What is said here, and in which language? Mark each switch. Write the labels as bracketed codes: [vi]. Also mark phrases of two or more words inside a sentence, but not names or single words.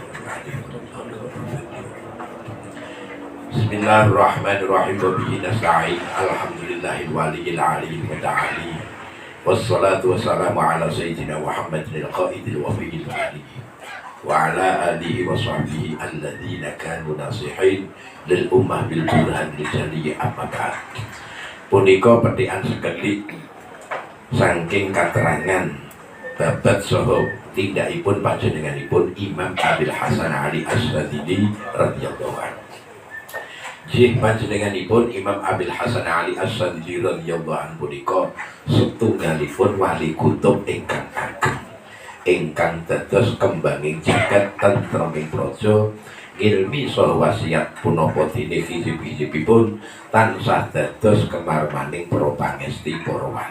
[ar] بسم الله الرحمن الرحيم. وبه نستعين. الحمد لله الولي العلي المتعالي. والصلاة والسلام على سيدنا محمد القائد الوفي آله وعلى آله وصحبه الذين كانوا ناصحين للأمة بالبرهان الجلي أما بعد. [jv] Punika petikan sekedik saking katerangan babat saha tindakipun panjenenganipun Imam Abil Hasan Ali As-Sadili [ar] رضي الله عنه. [jv] Jih panjenenganipun Imam Abil Hasan Ali As-Sadili [ar] رضي الله عنه [jv] punika setunggalipun wali kutub ingkang ageng, ingkang dados kembanging jagat tentreming praja, ilmi saha wasiat punapa dene hizib-hizibipun tansah dados kemarmaning para pangesti para wali.